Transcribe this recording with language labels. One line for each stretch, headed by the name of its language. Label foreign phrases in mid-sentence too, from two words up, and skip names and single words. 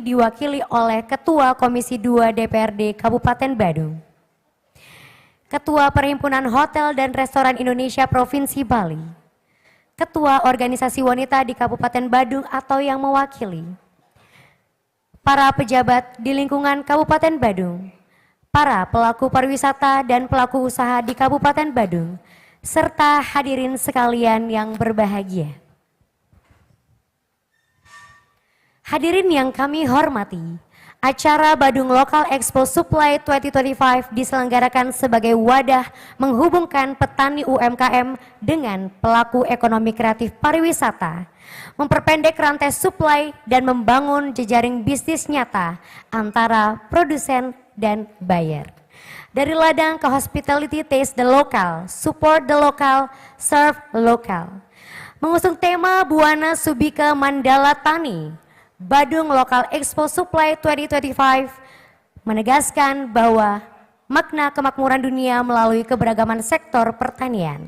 Indonesian: diwakili oleh Ketua Komisi 2 DPRD Kabupaten Badung, Ketua Perhimpunan Hotel dan Restoran Indonesia Provinsi Bali, Ketua Organisasi Wanita di Kabupaten Badung atau yang mewakili, para pejabat di lingkungan Kabupaten Badung, para pelaku pariwisata dan pelaku usaha di Kabupaten Badung, serta hadirin sekalian yang berbahagia. Hadirin yang kami hormati, acara Badung Local Expo Supply 2025 diselenggarakan sebagai wadah menghubungkan petani UMKM dengan pelaku ekonomi kreatif pariwisata, memperpendek rantai supply dan membangun jejaring bisnis nyata antara produsen dan buyer. Dari ladang ke
English: hospitality, taste the local, support the local, serve local.
Indonesian: Mengusung tema Buana Subika Mandala Tani, Badung Local Expo Supply 2025 menegaskan bahwa makna kemakmuran dunia melalui keberagaman sektor pertanian.